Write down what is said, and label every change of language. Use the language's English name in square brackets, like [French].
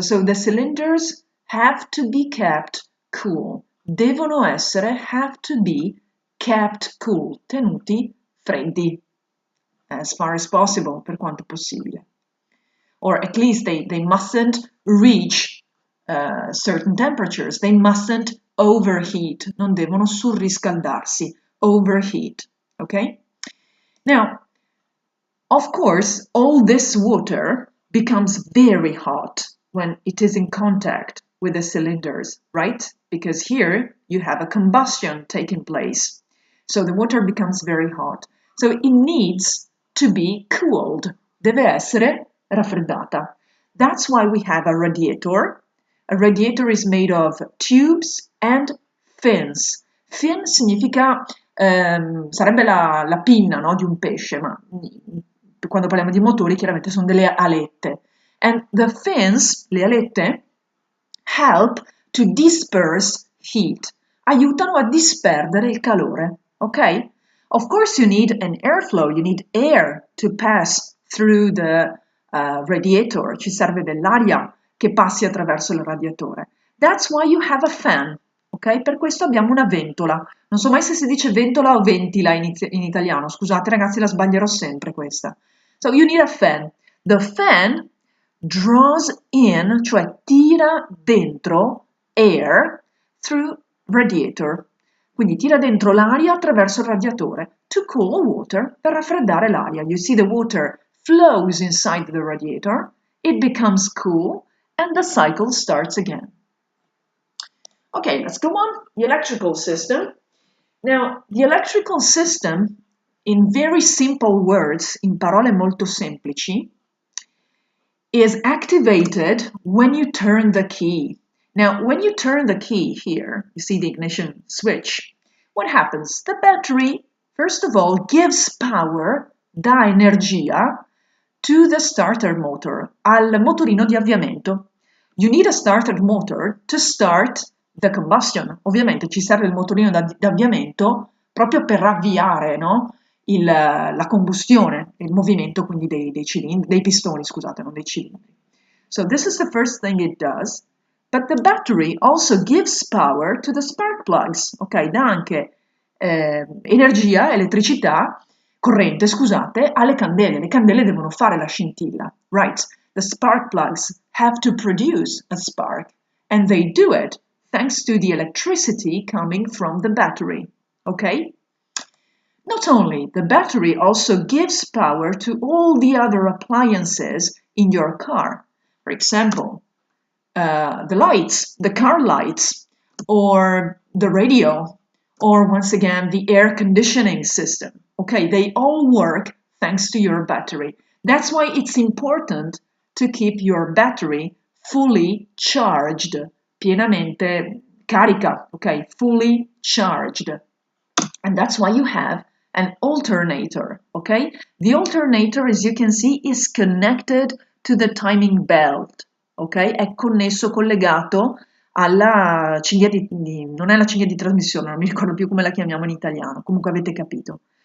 [English] So the cylinders have to be kept cool. Have to be kept cool, [Italian] tenuti freddi, [English] as far as possible, [Italian] per quanto possibile. [English] Or at least they mustn't reach certain temperatures. They mustn't overheat. [Italian] Non devono surriscaldarsi, overheat. [English] Okay? Now, of course, all this water becomes very hot when it is in contact with the cylinders, right? Because here you have a combustion taking place. So the water becomes very hot. So it needs to be cooled. [Italian] Deve essere raffreddata. [English] That's why we have a radiator. A radiator is made of tubes and fins. [Italian] Fin significa sarebbe la pinna, no, di un pesce, ma quando parliamo di motori chiaramente sono delle alette. [English] And the fins, [Italian] le alette, [English] help to disperse heat. [Italian] Aiutano a disperdere il calore, ok? [English] Of course you need an airflow, you need air to pass through the radiator. [Italian] Ci serve dell'aria che passi attraverso il radiatore. [English] That's why you have a fan. Ok? [Italian] Per questo abbiamo una ventola. Non so mai se si dice ventola o ventila in italiano. Scusate ragazzi, la sbaglierò sempre questa. [English] So you need a fan. The fan draws in, [Italian] cioè tira dentro [English] air through radiator. [Italian] Quindi tira dentro l'aria attraverso il radiatore. [English] To cool water, [Italian] per raffreddare l'aria. [English] You see the water flows inside the radiator. It becomes cool and the cycle starts again. Okay, let's go on. The electrical system. Now, the electrical system, in very simple words, [Italian] in parole molto semplici, [English] is activated when you turn the key. Now, when you turn the key here, you see the ignition switch. What happens? The battery, first of all, gives power, [Italian] dà energia, [English] to the starter motor, [Italian] al motorino di avviamento. [English] You need a starter motor to start the combustion. [Italian] Ovviamente ci serve il motorino d'avviamento proprio per avviare, no? La combustione, il movimento quindi dei cilindri, dei pistoni, scusate, non dei cilindri. [English] So this is the first thing it does. But the battery also gives power to the spark plugs, ok? [Italian] Dà anche energia, elettricità, corrente, scusate, alle candele. Le candele devono fare la scintilla, right? [English] The spark plugs have to produce a spark, and they do it thanks to the electricity coming from the battery, okay? Not only, the battery also gives power to all the other appliances in your car. For example, the lights, the car lights, or the radio, or once again, the air conditioning system. Okay, they all work thanks to your battery. That's why it's important to keep your battery fully charged, [Italian] pienamente carica, [English] okay, fully charged. And that's why you have an alternator, okay? The alternator, as you can see, is connected to the timing belt, ok? [Italian] È connesso, collegato alla cinghia non è la cinghia di trasmissione, non mi ricordo più come la chiamiamo in italiano, comunque avete capito.